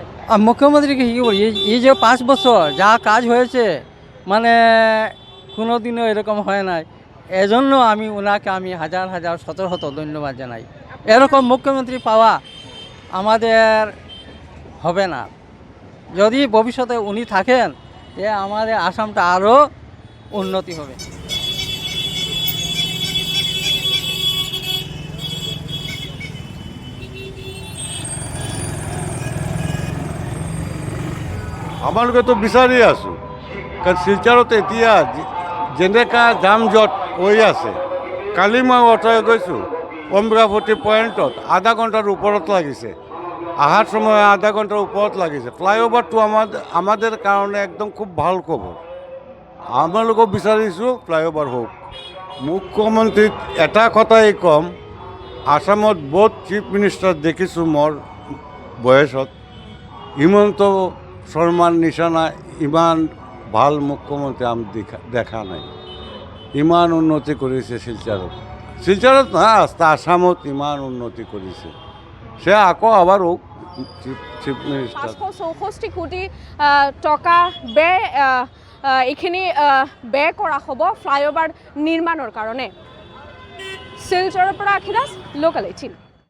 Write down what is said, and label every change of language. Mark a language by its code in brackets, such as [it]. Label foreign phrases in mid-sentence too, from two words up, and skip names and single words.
[bn] মুখ্যমন্ত্রীকে কি বলি, এই যে 5 বছর যা কাজ হয়েছে মানে কোনো দিনও এরকম হয় নাই। এজন্য ওনাকে হাজার হাজার শত শত ধন্যবাদ জানাই। এরকম মুখ্যমন্ত্রী পাওয়া আমাদের হবে না। যদি ভবিষ্যতে উনি থাকেন আমাদের আসামটা আরও উন্নতি হবে। [as] আমালোকে তো বিচাৰি আছোঁ, কাৰণ শিলচৰত এতিয়া যেনেকা যাম জঁট হৈ আছে। কালি মই অটৰাই গৈছোঁ অমৰাৱতী পইণ্টত, আধা ঘণ্টাৰ ওপৰত লাগিছে। আহাৰ সময় আধা ঘণ্টার উপর লাগিছে। [bn] ফ্লাইওভারটো আমাদের কারণে একদম খুব ভাল খবর। [as] আমালোকেও বিচাৰিছোঁ ফ্লাইওভার হোক। মুখ্যমন্ত্ৰীক এটা কথাই কম, আসামত বহুত [en] chief minister [as] দেখিছোঁ মোৰ বয়সত, হিমন্ত শৰ্মাৰ নিচিনা ইমান ভাল মুখ্যমন্ত্ৰী আমি দেখা নাই। ইমান উন্নতি কৰিছে শিলচৰত না আসামত ইমান উন্নতি কৰিছে। [bn] সে আকৌ আবার হোক [en] chief minister. [bn] 564 কোটি টকা ব্যয় এইখিনি ব্যয় করা হব ফ্লাইওভার নির্মাণের কারণে। [as] শিলচৰৰ পৰা আখিৰাজ, লোকেল 18।